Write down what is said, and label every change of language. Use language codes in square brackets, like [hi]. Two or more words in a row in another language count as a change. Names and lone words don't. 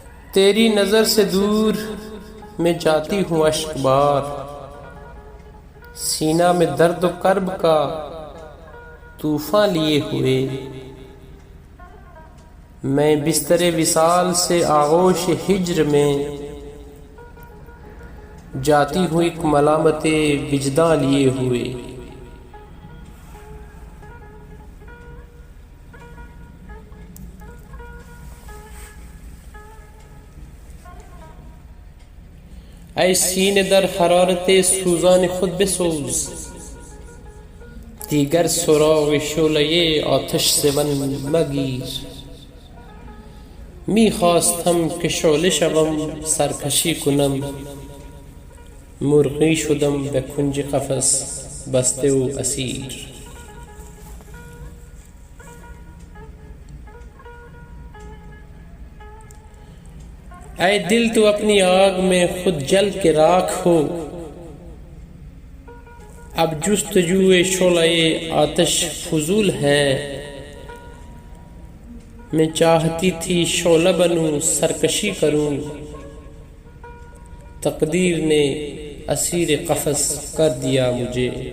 [ur] تیری نظر سے دور میں جاتی ہوں اشک بار، سینہ میں درد و کرب کا طوفان لیے ہوئے، میں بستر وصال سے آغوش ہجر میں جاتی ہوں ایک ملامت وجداں لیے ہوئے۔ [fa] اے سینے در حرارت سوزان خود بسوز، دیگر سراغ شعلۀ آتش سے مگیر، می خواستم که شعله شوم سرکشی کنم، مرغی شدم به کنج قفس بسته و اسیر۔ [ur] اے دل تو اپنی آگ میں خود جل کے راکھ ہو، اب جستجوئے شعلۂ آتش فضول ہے، میں چاہتی تھی شعلہ بنوں سرکشی کروں، تقدیر نے اسیر قفس کر دیا مجھے۔